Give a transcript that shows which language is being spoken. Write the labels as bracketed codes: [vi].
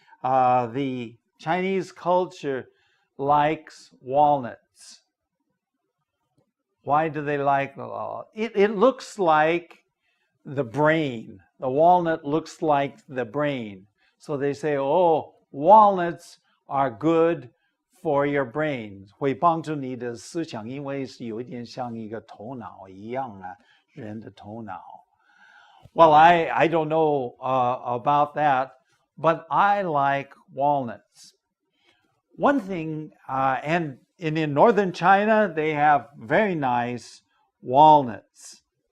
[en] The Chinese culture likes walnuts. Why do they like it? It looks like the brain. The walnut looks like the brain. So they say, oh, walnuts are good for your brain. [zh] 会帮助你的思想，因为是有一点像一个头脑一样啊，人的头脑。 [en] Well, I don't know about that, but I like walnuts. One thing, and in northern China, they have very nice walnuts.